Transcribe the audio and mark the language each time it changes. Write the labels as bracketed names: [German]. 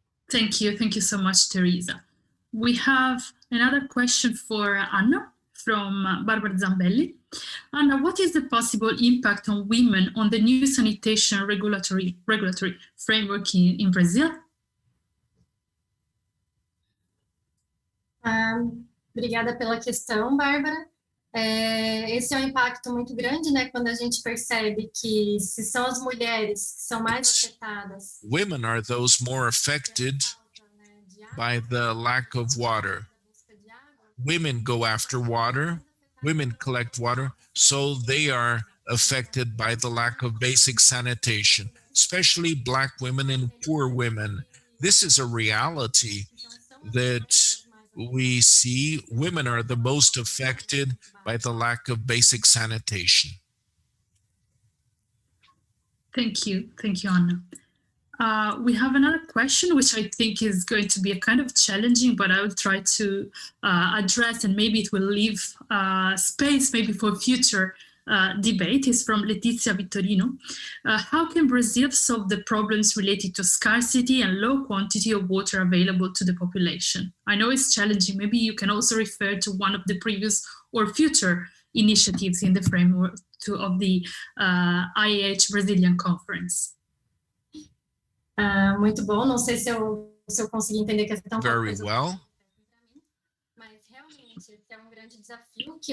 [English] Thank you. Thank you so much, Theresa. We have another question for Anna from Barbara Zambelli. Anna, what is the possible impact on women on the new sanitation regulatory framework in Brazil? [Portuguese] Obrigada pela questão, Bárbara. Esse é um impacto muito grande, né? Quando a gente percebe que se são as mulheres que são mais afetadas. [English] Women are those more affected by the lack of water. Women go after water, women collect water, so they are affected by the lack of basic sanitation, especially Black women and poor women. This is a reality that we see. Women are the most affected by the lack of basic sanitation. Thank you, Anna. We have another question, which I think is going to be a kind of challenging, but I will try to address, and maybe it will leave space maybe for future debate. Is from Letizia Vittorino. How can Brazil solve the problems related to scarcity and low quantity of water available to the population? I know it's challenging. Maybe you can also refer to one of the previous or future initiatives in the framework of the IEH Brazilian Conference. [Portuguese] Muito bom, não sei se eu consegui entender a questão. [English] Very well. [Portuguese] Mas realmente esse é grande desafio que